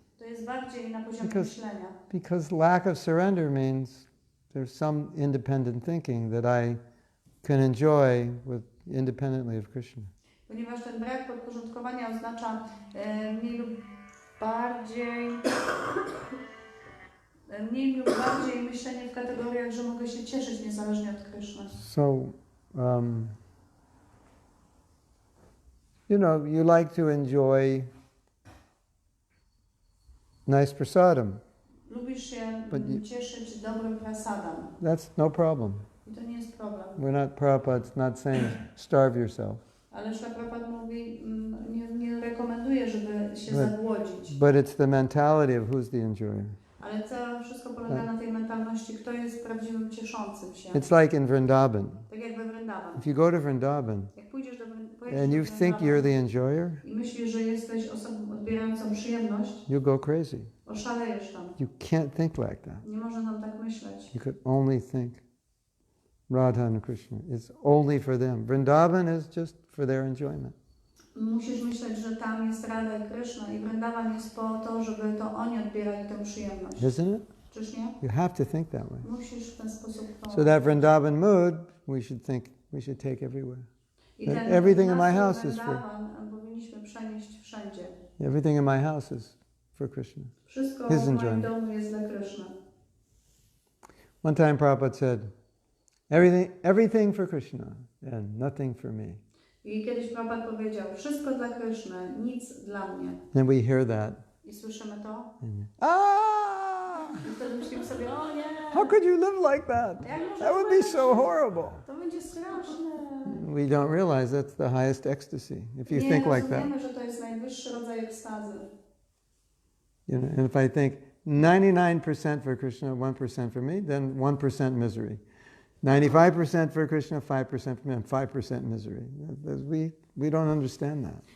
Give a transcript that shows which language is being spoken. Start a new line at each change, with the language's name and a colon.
Polish: To jest bardziej na poziomie myślenia.
English: Because lack of surrender means there's some independent thinking that I can enjoy independently of Krishna.
Polish: Ponieważ ten brak podporządkowania oznacza mniej lub bardziej myślenie w kategoriach, że mogę się cieszyć niezależnie od Kryszny.
English: So, you know, you like to enjoy nice prasadam.
Polish: Lubisz się
English: But
Polish: cieszyć dobrym prasadam.
English: That's no problem.
Polish: I to nie jest problem.
English: Prabhupada's not saying starve yourself.
Polish: Ale Śrīla Prabhupada mówi, nie rekomenduje, żeby się zagłodzić.
English: But it's the mentality of who's the enjoyer.
Polish: Ale to wszystko polega na tej mentalności, kto jest prawdziwym cieszącym się.
English: It's like in Vrindavan.
Polish: Tak jak we Vrindavan.
English: If you go to Vrindavan
Polish: Jak pójdziesz do
English: and you think you're the enjoyer,
Polish: i myślisz, że jesteś osobą odbierającą przyjemność,
English: you'll go crazy.
Polish: oszalejesz tam.
English: You can't think like that.
Polish: Nie można tam tak myśleć.
English: You could only think Radha and Krishna. It's only for them. Vrindavan is just for their enjoyment.
Polish: Musisz myśleć, że tam jest Radha i Krishna i Vrindavan jest po to, żeby to oni odbierali tę przyjemność.
English: Isn't it?
Polish: Czyż nie?
English: You have to think that way.
Polish: Musisz w ten sposób to...
English: So that Vrindavan mood, we should take everywhere. Everything in my house is for...
Polish: powinniśmy przenieść wszędzie.
English: Everything in my house is for Krishna.
Polish: Wszystko
English: His
Polish: w moim
English: enjoyment.
Polish: domu jest dla Krishna.
English: One time Prabhupada said, everything for Krishna and nothing for me.
Polish: I kiedyś Prabhupada powiedział, wszystko dla Krishna, nic dla mnie.
English: Then we hear that.
Polish: I słyszymy to. Ah! I wtedy myślimy sobie, o nie!
English: How could you live like that? That would be so horrible.
Polish: To będzie straszne.
English: We don't realize that's the highest ecstasy. If you think like that.
Polish: Nie rozumiemy, że to jest najwyższy rodzaj ekstazy.
English: You know, and if I think 99% for Krishna, 1% for me, then 1% misery. 95% for Krishna, 5% for me, and 5% misery. We don't understand that.